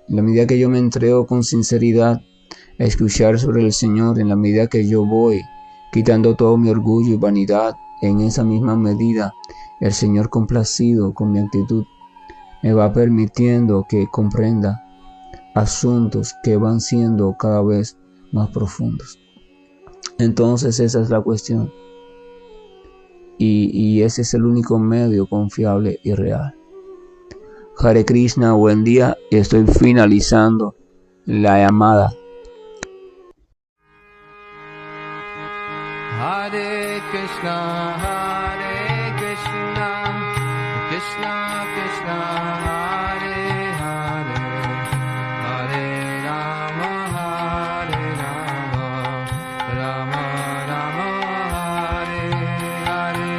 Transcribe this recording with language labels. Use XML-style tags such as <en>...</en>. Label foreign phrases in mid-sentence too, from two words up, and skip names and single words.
<es>En la medida que yo me entrego con sinceridad a escuchar sobre el Señor, en la medida que yo voy quitando todo mi orgullo y vanidad, en esa misma medida el Señor, complacido con mi actitud, me va permitiendo que comprenda asuntos que van siendo cada vez más profundos. Entonces esa es la cuestión. Y ese es el único medio confiable y real.</es> <sa>Hare Krishna,</sa> <es>buen día. Estoy finalizando la llamada.</es> <sa>Hare Krishna, Krishna Krishna, Hare Hare, Hare Rama, Rama Rama, Hare Hare.</sa>